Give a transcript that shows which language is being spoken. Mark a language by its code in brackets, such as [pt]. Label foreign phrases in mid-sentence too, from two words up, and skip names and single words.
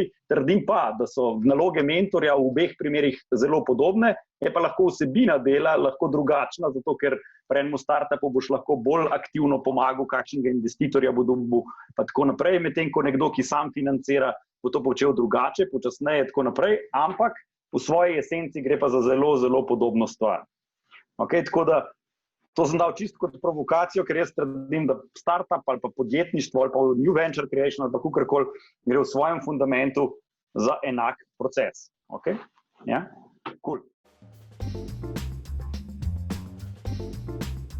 [sl] Trdim pa, da so naloge mentorja v obeh primerih zelo podobne, je pa lahko vsebina dela lahko drugačna, zato ker pri enem startupu boš lahko bolj aktivno pomagal, kakšnega investitorja bo dobil, pa tako naprej, medtem ko nekdo, ki sam financira, bo to počel drugače, počasneje, tako naprej, ampak v svoji esenci gre pa za zelo, zelo podobno stvar. Okay, tako da to sem dal čisto kot provokacijo, ker jaz trdim, da startup ali pa podjetništvo ali pa [en] new venture creation [sl] ali pa kakorkoli gre v svojem fundamentu za enak proces. Okay? Ja? Cool.